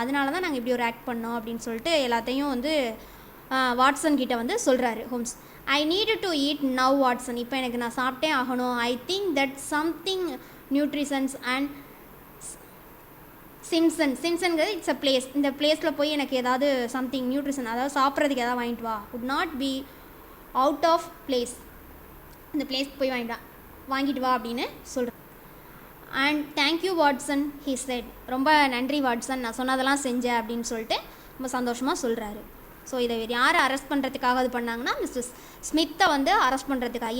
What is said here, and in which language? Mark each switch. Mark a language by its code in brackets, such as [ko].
[ta] அதனால தான் நாங்கள் இப்படி ஒரு ஆக்ட் பண்ணோம் அப்படின்னு சொல்லிட்டு எல்லாத்தையும் வந்து வாட்சன் கிட்ட வந்து சொல்கிறாரு Holmes. [en] I need to eat now Watson, [ta] இப்போ எனக்கு நான் சாப்பிட்டே ஆகணும். [en] I think that something nutritions and [ta] சிம்சன்கிறது it's a place. இந்த பிளேஸில் போய் எனக்கு ஏதாவது சம்திங் நியூட்ரிஷன், அதாவது சாப்பிட்றதுக்கு ஏதாவது வாங்கிட்டு வா. [en] would not be out of place. [ta] இந்த பிளேஸ்க்கு போய் வாங்கிட்டு வா அப்படின்னு சொல்கிறேன். [en] And thank you Watson he said. [ta] ரொம்ப நன்றி வாட்சன், நான் சொன்னதெல்லாம் செஞ்சேன் அப்படின்னு சொல்லிட்டு ரொம்ப சந்தோஷமாக சொல்கிறாரு. ஸோ இதை யாரை அரெஸ்ட் பண்ணுறதுக்காக இது பண்ணாங்கன்னா மிஸ்டர் ஸ்மித்தை வந்து அரெஸ்ட் பண்ணுறதுக்காக.